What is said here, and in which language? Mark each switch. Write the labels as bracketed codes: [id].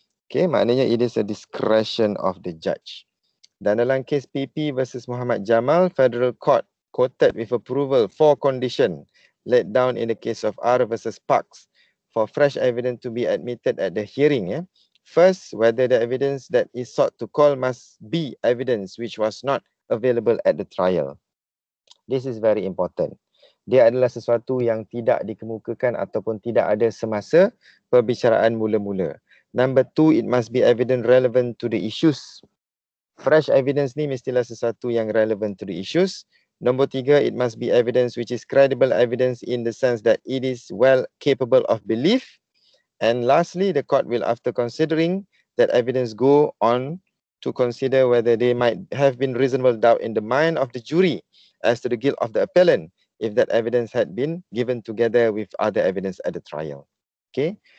[en] Okay, maknanya it is a discretion of the judge. Dan dalam kes PP versus Muhammad Jamal, Federal Court quoted with approval 4 conditions laid down in the case of R versus Parks for fresh evidence to be admitted at the hearing. First, whether the evidence that is sought to call must be evidence which was not available at the trial. This is very important. [ms] Dia adalah sesuatu yang tidak dikemukakan ataupun tidak ada semasa perbicaraan mula-mula. [en] Number 2, it must be evident relevant to the issues. Fresh evidence [ms] ni mestilah sesuatu yang [en] relevant to the issues. Nombor 3, it must be evidence which is credible evidence in the sense that it is well capable of belief. And lastly, the court will, after considering that evidence, go on to consider whether there might have been reasonable doubt in the mind of the jury as to the guilt of the appellant if that evidence had been given together with other evidence at the trial. Okay.